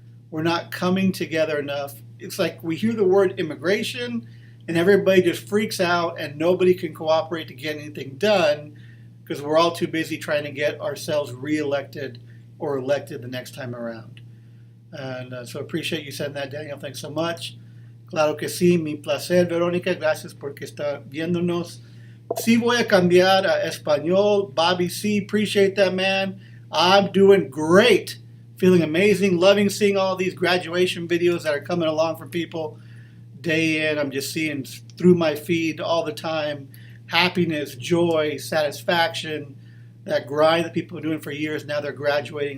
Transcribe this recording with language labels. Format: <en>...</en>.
<en>We're not coming together enough. It's like we hear the word immigration and everybody just freaks out and nobody can cooperate to get anything done because we're all too busy trying to get ourselves reelected or elected the next time around. And so appreciate you sending that, Daniel. Thanks so much.</en> <es>Claro que sí, mi placer, Verónica. Gracias porque está viéndonos. Sí voy a cambiar a español.</es> <en>Bobby C, appreciate that, man. I'm doing great. Feeling amazing. Loving seeing all these graduation videos that are coming along from people day in. I'm just seeing through my feed all the time. Happiness, joy, satisfaction. That grind that people are doing for years. Now they're graduating.</en>